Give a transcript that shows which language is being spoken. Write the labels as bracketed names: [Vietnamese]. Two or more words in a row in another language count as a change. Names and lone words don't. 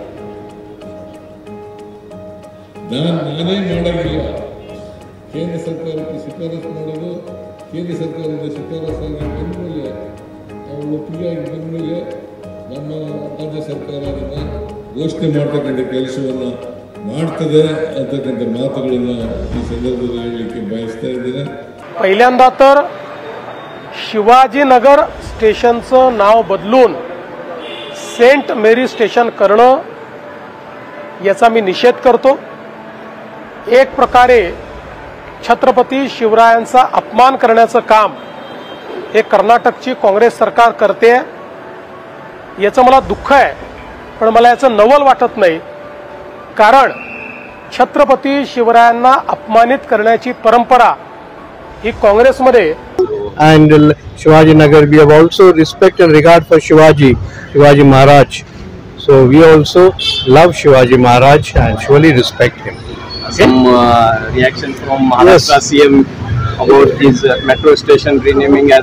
[Kannada] ನಾನೇ ಮಾಡೋದಿಲ್ಲ, ಕೇಂದ್ರ ಸರ್ಕಾರಕ್ಕೆ ಶಿಫಾರಸು ಮಾಡೋದು. ಕೇಂದ್ರ ಸರ್ಕಾರದ ಶಿಫಾರಸಾಗಿ ಬಂದಮೇಲೆ ಅವರು ಒಪ್ಪಿಗೆಯಾಗಿ ಬಂದಮೇಲೆ ನಮ್ಮ ರಾಜ್ಯ ಸರ್ಕಾರ ಅದನ್ನು ಘೋಷಣೆ ಮಾಡ್ತಕ್ಕಂಥ ಕೆಲಸವನ್ನು ಮಾಡ್ತದೆ ಅಂತಕ್ಕಂಥ ಮಾತುಗಳನ್ನು ಈ ಸಂದರ್ಭದಲ್ಲಿ ಹೇಳಲಿಕ್ಕೆ ಬಯಸ್ತಾ ಇದ್ದೇನೆ. [Marathi] पहिल्यांदा तर शिवाजीनगर स्टेशनचं नाव बदलून सेंट मेरी स्टेशन करणं याचा मी निषेध करतो. एक प्रकारे छत्रपती शिवरायांचा अपमान करण्याचं काम हे कर्नाटकची काँग्रेस सरकार करते. याचं मला दुःख आहे, पण मला याचं नवल वाटत नाही. कारण छत्रपती शिवरायांना अपमानित करण्याची परंपरा ही काँग्रेसमध्ये. [English] And Shivaji Nagar, we have also respect and regard for Shivaji Maharaj. So we also love Shivaji Maharaj and surely respect him. Some reaction from Maharashtra CM about his metro station renaming as.